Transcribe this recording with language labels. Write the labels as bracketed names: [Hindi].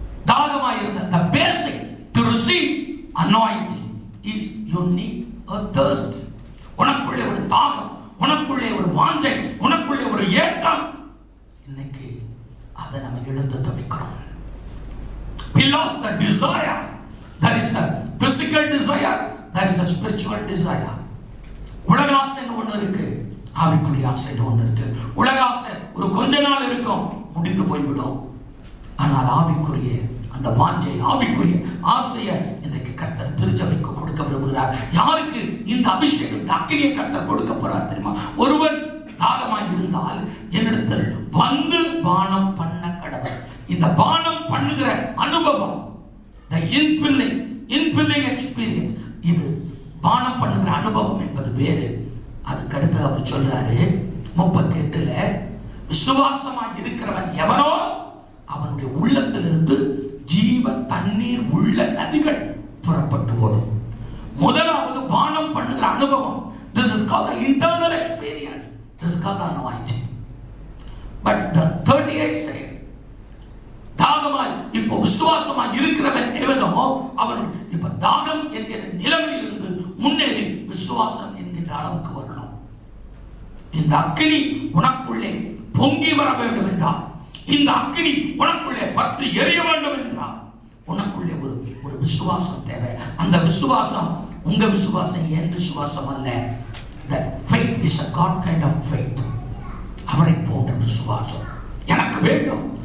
[Tamil] தாகமாய் இருந்த [English] the basic to receive anointing is you need a thirst. [Tamil] உனக்குள்ளே ஒரு தாகம், உனக்குள்ளே ஒரு வாஞ்சை, உனக்குள்ளே ஒரு ஏக்கம். இன்னைக்கு அதை நம்ம இழந்து தவிக்கிறோம். [English] We lost the desire. There is a physical desire, there is a spiritual desire. [Tamil] உலக ஆசைன்னு ஒண்ணு இருக்கு, ஆவிக்குரிய ஆசைன்னு ஒண்ணு இருக்கு. உலக ஆசை ஒரு கொஞ்ச நாள் இருக்கும், முடிந்து போய்விடும். ஆனால் ஆவிக்குரிய அந்த வாஞ்சை, ஆவிக்குரிய ஆசையை இன்னைக்கு கர்த்தர் திருச்சபைக்கு கொடுக்க விரும்புகிறார். யாருக்கு இந்த அபிஷேகம், இந்த அக்கினியை கர்த்தர் கொடுக்க போறார் தெரியுமா? ஒருவன் தாகமாய் இருந்தால் என்னிடத்தில் வந்து பானம் பண்ண கடவர். இந்த பானம் பண்ணுகிற அனுபவம், [English] the infilling experience, [Tamil] இது பானம் பண்ணுகிற அனுபவம் என்பது வேறு. அதுக்கு அடுத்து அவர் சொல்றாரு 38ல, விசுவாசமாய் இருக்கிறவன் எவனோ அவனுடைய உள்ளத்திலிருந்து ஜீவ தண்ணீர் உள்ள நதிகள் புறப்பட்டு ஓடும். முதலாவது பானம் பண்ணுகிற அனுபவம். [English] This is called the internal experience. This is called the anointing. But the 38 say, [Tamil] தாகமாய் இப்போ விசுவாசமாய் இருக்கிறவன் எவனோ அவன் இப்ப தாகம் என்கிற நிலைமையிலிருந்து முன்னேறி விசுவாசம் என்கிற அளவுக்கு வரணும். இந்த அக்கினி உனக்குள்ளே பொங்கி வர வேண்டும் என்றால், இந்த அக்கினி உனக்குள்ளே பற்றி எரிய வேண்டும் என்றால் உனக்குள்ளே ஒரு விசுவாசம் தேவை. அந்த விசுவாசம் உங்க விசுவாசம் என் விசுவாசம் அல்ல. [English] That faith is a God kind of faith. [Tamil] அவரை போன்ற விசுவாசம் எனக்கு வேண்டும்.